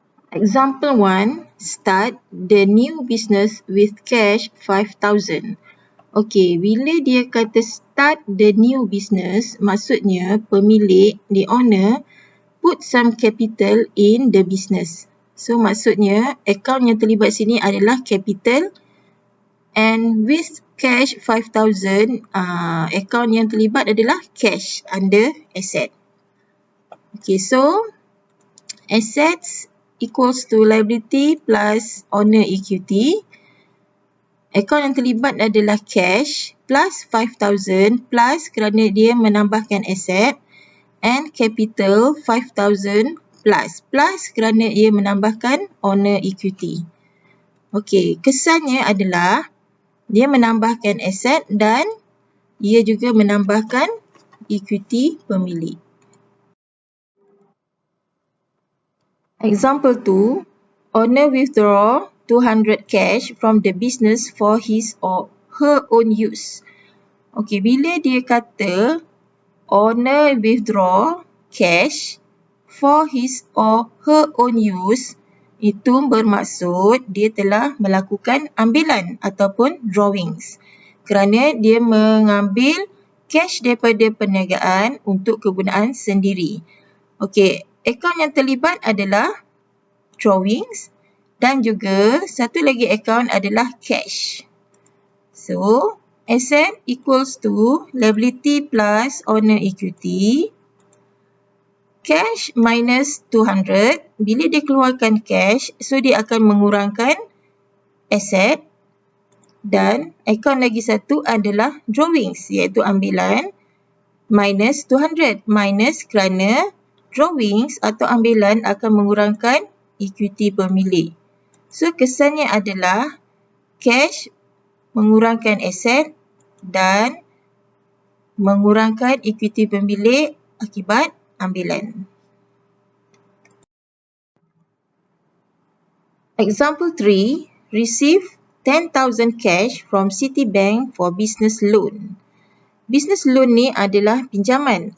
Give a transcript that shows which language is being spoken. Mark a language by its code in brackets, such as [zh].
[en] Example 1, start the new business with cash 5,000. [ms] Okey, bila dia kata [en] start the new business, [ms] maksudnya pemilik, [en] the owner, put some capital in the business. So, [ms] maksudnya [en] account [ms] yang terlibat sini adalah [en] capital and with cash 5,000, account [ms] yang terlibat adalah [en] cash under asset. Okay, so assets equals to liability plus owner equity. [ms] Akaun yang terlibat adalah cash plus 5,000 plus kerana dia menambahkan aset [en] and capital [ms] 5,000 plus kerana ia menambahkan owner equity. Okey, kesannya adalah dia menambahkan aset dan ia juga menambahkan equity pemilik. [en] Example 2, owner withdraw 200 cash from the business for his or her own use. [ms] Okey, bila dia kata [en] owner withdraw cash for his or her own use, [ms] itu bermaksud dia telah melakukan ambilan ataupun drawings kerana dia mengambil cash daripada perniagaan untuk kegunaan sendiri. Okey, akaun yang terlibat adalah drawings dan juga satu lagi akaun adalah cash. [en] So, asset equals to liability plus owner equity. [ms] Cash minus 200, bila dia keluarkan cash, so dia akan mengurangkan aset. Dan akaun lagi satu adalah drawings, iaitu ambilan minus 200. Minus kerana drawings atau ambilan akan mengurangkan equity pemilik. So, kesannya adalah cash mengurangkan aset dan mengurangkan equity pemilik akibat ambilan. [en] Example 3, receive 10,000 cash from Citibank for business loan. [ms] Business loan ni adalah pinjaman.